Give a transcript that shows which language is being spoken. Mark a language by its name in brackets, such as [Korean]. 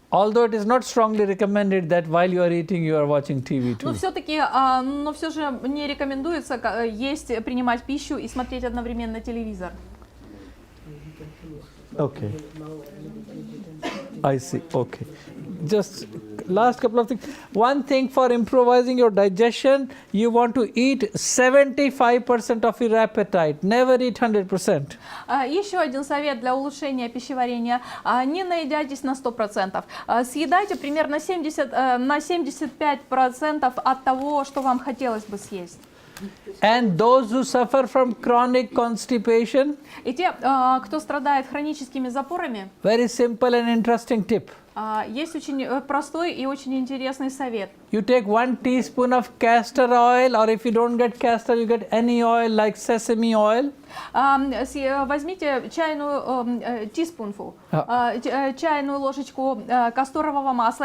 [English] Although it is not strongly recommended that while you are eating you are watching TV too. [Russian] Но все же не рекомендуется есть, принимать пищу и смотреть одновременно телевизор. [English] Okay. I see. Okay. Just last couple of things. One thing for improvising your digestion, you want to eat 75% of your appetite. Never eat 100%. [Russian] Еще один совет для улучшения пищеварения. Не наедайтесь на 100%. Съедайте примерно 75% от того, что вам хотелось бы съесть. [English] And those who suffer from chronic constipation, [Russian] И те, кто страдает хроническими запорами, [English] very simple and interesting tip. [Russian] есть очень простой и очень интересный совет. [English] You take 1 teaspoon of castor oil, or if you don't get castor, you get any oil like sesame oil. [Russian] Возьмите чайную teaspoonful, чайную ложечку касторового масла.